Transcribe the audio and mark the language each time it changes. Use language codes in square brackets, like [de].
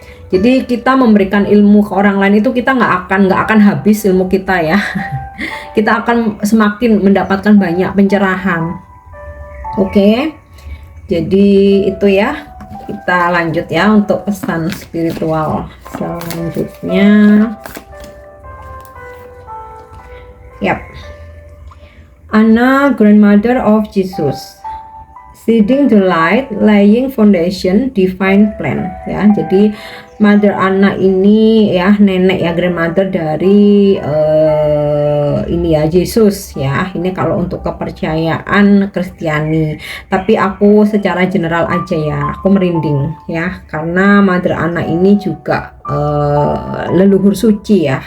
[id] Jadi kita memberikan ilmu ke orang lain itu kita nggak akan habis ilmu kita ya. Kita akan semakin mendapatkan banyak pencerahan. Oke, jadi itu ya, kita lanjut ya untuk pesan spiritual selanjutnya. [en] Yap, Anna, grandmother of Jesus, seeding the light, laying foundation, divine plan ya. [id] Jadi Mother Anna ini ya, nenek ya, grandmother dari ini ya, Yesus ya. Ini kalau untuk kepercayaan Kristiani, tapi aku secara general aja ya, aku merinding ya, karena Mother Anna ini juga leluhur suci ya.